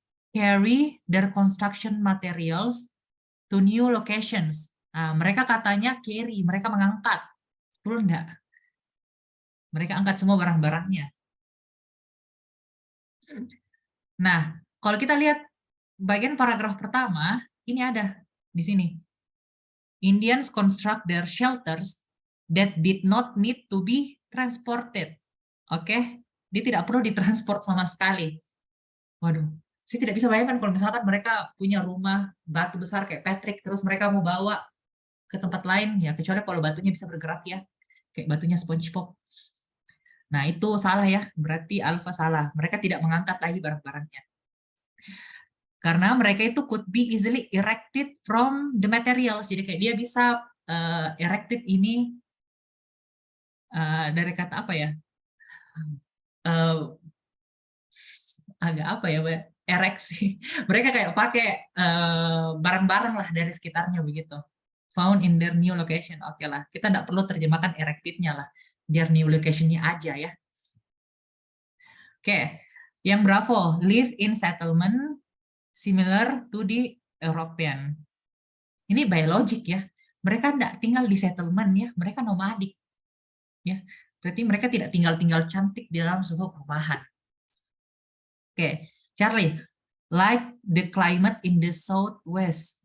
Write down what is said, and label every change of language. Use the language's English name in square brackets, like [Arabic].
[English] Carry their construction materials to new locations. [Indonesian] Nah, mereka katanya carry, mereka mengangkat. Betul enggak? Mereka angkat semua barang-barangnya. Nah, kalau kita lihat bagian paragraf pertama, ini ada di sini. [English] Indians construct their shelters that did not need to be transported. [Indonesian] Oke, dia tidak perlu ditransport sama sekali. Waduh, saya tidak bisa bayangkan kalau misalkan mereka punya rumah batu besar kayak Patrick, terus mereka mau bawa ke tempat lain, ya kecuali kalau batunya bisa bergerak ya, kayak batunya SpongeBob. Nah, itu salah ya, berarti alpha salah. Mereka tidak mengangkat lagi barang-barangnya. Karena mereka itu [English] could be easily erected from the materials. [Indonesian] Jadi kayak dia bisa erected ini dari kata apa ya? Agak apa ya, ereksi. Mereka kayak pakai barang-barang lah dari sekitarnya begitu. [English] Found in their new location. [Indonesian] Oke lah, kita tidak perlu terjemahkan erected-nya lah. Their new location-nya aja ya. [English] Oke, yang bravo, live in settlement similar to the European. [Indonesian] Ini biologik ya. Mereka tidak tinggal di settlement ya, mereka nomadik. Ya, berarti mereka tidak tinggal-tinggal cantik di dalam sebuah perumahan. [English] Oke, Charlie, like the climate in the southwest.